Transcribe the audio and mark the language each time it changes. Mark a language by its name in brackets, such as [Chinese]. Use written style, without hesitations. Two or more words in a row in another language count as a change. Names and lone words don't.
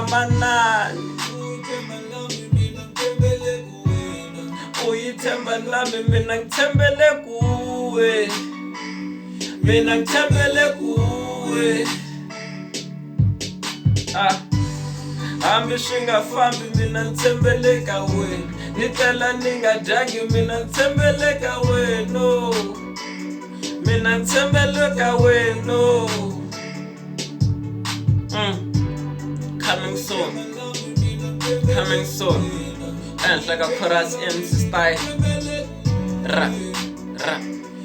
[Tsonga] Manani u yi tshemba [Zulu] lami mina ngithembele kuwe, mina ngithembele kuwe. [Tsonga] Hambi swi nga fambi [Zulu] mina ngithembele [Tsonga] ka wena, ni tlela ni nga dyangi [Zulu] mina ngithembele [Tsonga] ka wena, [Zulu] mina ngithembele [Tsonga] ka wena. [English] Coming soon, coming soon. [Tsonga] Ehenhla ka [English] chorus MC style. Ra, ra.